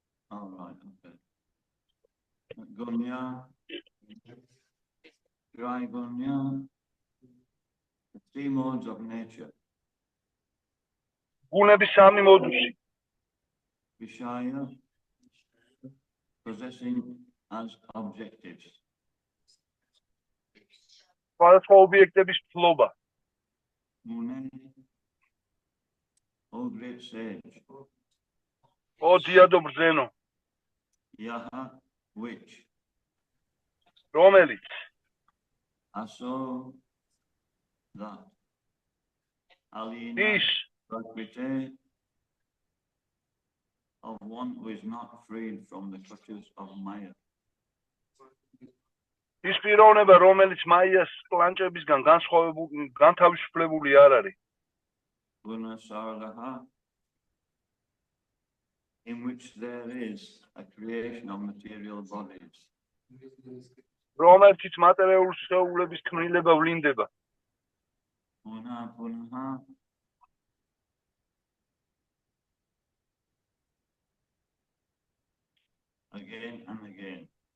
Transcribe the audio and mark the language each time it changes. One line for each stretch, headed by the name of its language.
English: All right, okay. Gunya, dry gunya, the 3 modes of nature.
Georgian: გუნების 3 მოდუსი.
English: Vishaya, possessing as objectives.
Georgian: სხვადასხვა ობიექტების ფლობა.
English: Mune, O great sage.
Georgian: ო დიადო ბრძენო.
English: Yaha, which?
Georgian: რომელიც
English: Aso, that. Alina,
Georgian: ის
English: prakrite, of one who is not freed from the clutches of Maya.
Georgian: ის პიროვნება, რომელიც მაიას კლანჭებისგან განთავისუფლებული არ არის.
English: Guna sargaha, in which there is a creation of material bodies.
Georgian: რომელშიც მატერიალური სხეულების ქმნილება ვლინდება.
English: Puna punha, again and again.